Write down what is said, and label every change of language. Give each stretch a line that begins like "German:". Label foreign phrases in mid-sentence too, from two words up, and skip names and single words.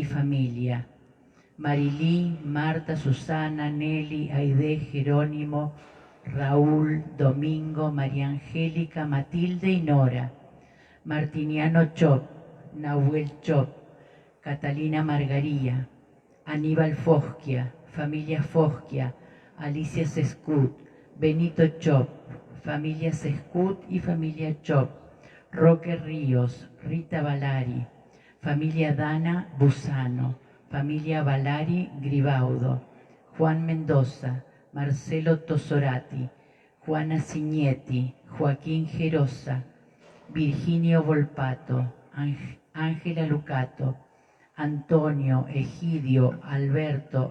Spanish: familia, Marilí, Marta, Susana, Nelly, Aide, Jerónimo, Raúl, Domingo, María Angélica, Matilde y Nora, Martiniano Chop, Nahuel Chop, Catalina Margaría, Aníbal Fosquia, familia Fosquia, Alicia Sescut, Benito Chop, familia Sescut y familia Chop, Roque Ríos, Rita Valari, familia Dana Busano, familia Valari Gribaudo, Juan Mendoza, Marcelo Tosorati, Juana Signetti, Joaquín Gerosa, Virginio Volpato, Ángela Lucato, Antonio, Egidio, Alberto,